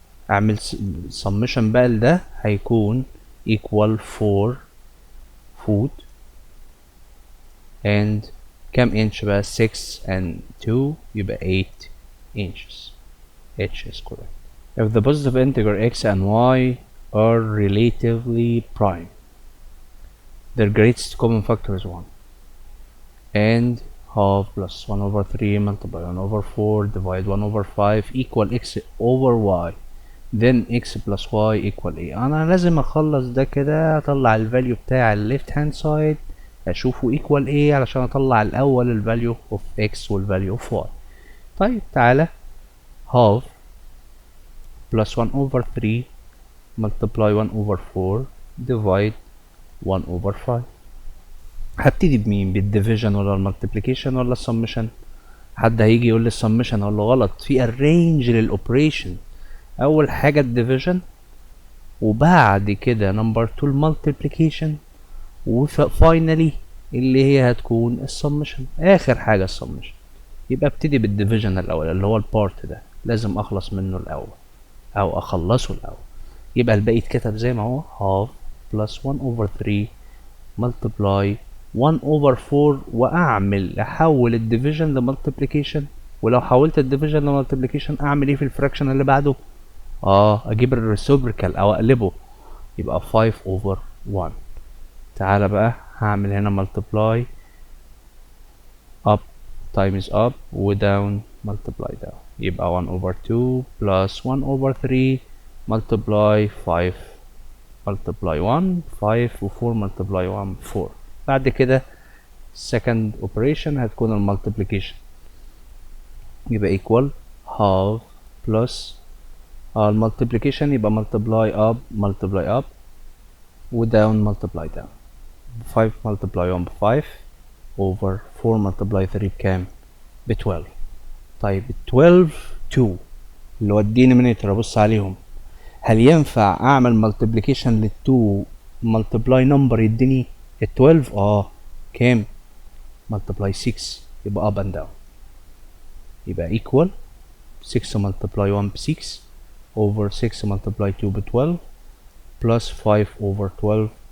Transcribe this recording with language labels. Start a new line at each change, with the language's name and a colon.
Arabic: اعمل summation بقى لده هيكون equal 4 فوت and كام انش بقى؟ 6 and 2 يبقى 8 inches.
English: H is correct. If the positive integer x and y are relatively prime, their greatest common factor is 1. And half plus 1 over 3 multiply 1 over 4 divide 1 over 5 equal x over y. Then x plus y equal a.
Arabic: أنا لازم أخلص ده كده، أطلع الفاليو بتاع ال
English: left hand side
Arabic: أشوفه equal a علشان أطلع الأول الفاليو of x والفاليو of y. طيب تعالى
English: half plus 1 over 3 multiply 1 over 4 divide 1 over 5.
Arabic: هبتدي بمين؟ بالديفيجن ولا المالتيبليكيشن ولا السمشن؟ حد هيجي يقول لي السمشن، اقول له غلط، في ارينج للاوبريشن. اول حاجه الديفيجن، وبعد كده نمبر 2 المالتيبليكيشن، وفاينلي اللي هي هتكون السمشن، اخر حاجه السمشن. يبقى ابتدي بالديفيجن الاول اللي هو البارت ده، لازم اخلص منه الاول او اخلصه الاول. يبقى الباقي اتكتب زي ما هو
English: half plus 1 over 3 multiply 1 over 4
Arabic: واعمل احول الديفيجن لمالتيبليكيشن. ولو حولت الديفيجن لمالتيبليكيشن اعمل ايه في الفراكشن اللي بعده؟ اجيب الريسيبريكال او اقلبه، يبقى 5 over 1. تعالى بقى هعمل هنا
English: multiply up times up و down multiply down، يبقى 1 over 2 plus 1 over 3 multiply 5 multiply 1 5 و 4 multiply 1 4.
Arabic: بعد كده
English: second operation
Arabic: هتكون المالتيبليكيشن، يبقى
English: equal half plus المالتيبليكيشن يبقى multiply up و down multiply down.
Arabic: 5 multiply 1 ب 5 over 4 multiply 3 بكام؟ ب 12. طيب 12 2 اللي هو الدينومينيتور ابص عليهم، هل ينفع اعمل مالتيبليكيشن لل 2 multiply number يديني ال 12؟ كام؟ multiply 6 يبقى up and down، يبقى equal 6 multiply 1 ب 6 over 6 multiply 2 ب 12 plus 5 over 12.